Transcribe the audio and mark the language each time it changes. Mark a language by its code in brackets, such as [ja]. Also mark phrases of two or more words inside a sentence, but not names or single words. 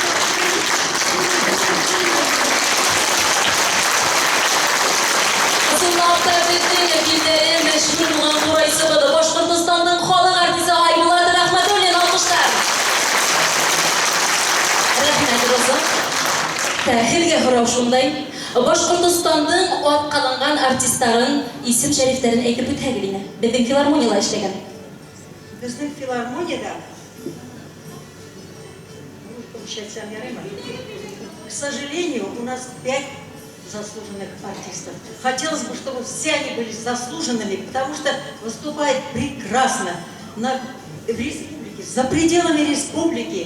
[ba] Ысынлапта безнең билдәле мәшһүр булган курайчыбыз Башкортстанның халык артисты Айбулат Рәхмәтуллин, алкышлар. Рәхмәт, Роза. Һезгә һорау шундай. Башкортстанның атказанган артистларын, исем шәрифләрен әйтеп үтәгез инде. Безнең филармониялда эшләгән. Безнең филармониядә [ru] к сожалению, у нас 5 заслуженных артистов. Хотелось бы, чтобы все они были заслуженными, потому что выступает прекрасно в республике, за пределами республики.